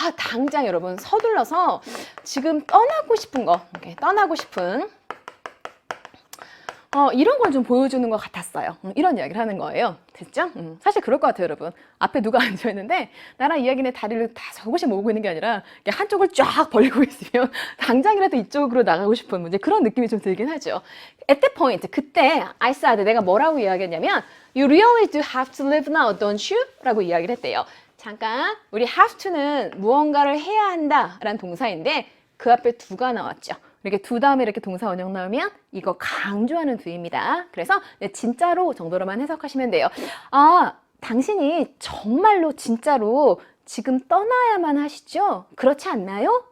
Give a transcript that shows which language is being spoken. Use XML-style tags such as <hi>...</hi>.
<ko>당장 여러분 서둘러서 지금 떠나고 싶은 거, 떠나고 싶은 이런 걸 좀 보여주는 것 같았어요. 이런 이야기를 하는 거예요. 됐죠? 사실 그럴 것 같아요, 여러분. 앞에 누가 앉아있는데 나랑 이야기는 다리를 다 저곳이 모으고 있는 게 아니라 한쪽을 쫙 벌리고 있으면 당장이라도 이쪽으로 나가고 싶은 이제 그런 느낌이 좀 들긴 하죠.</ko> <en>At that point,</en> <ko>그때</ko> <en>I said,</en> <ko>내가 뭐라고 이야기했냐면</ko> <en>You really do have to live now, don't you?</en> <ko>라고 이야기를 했대요. 잠깐, 우리 have to는 무언가를 해야 한다라는 동사인데 그 앞에 do가 나왔죠. 이렇게 do 다음에 이렇게 동사 원형 나오면 이거 강조하는 do입니다. 그래서 진짜로 정도로만 해석하시면 돼요. 아, 당신이 정말로 진짜로 지금 떠나야만 하시죠? 그렇지 않나요?</ko>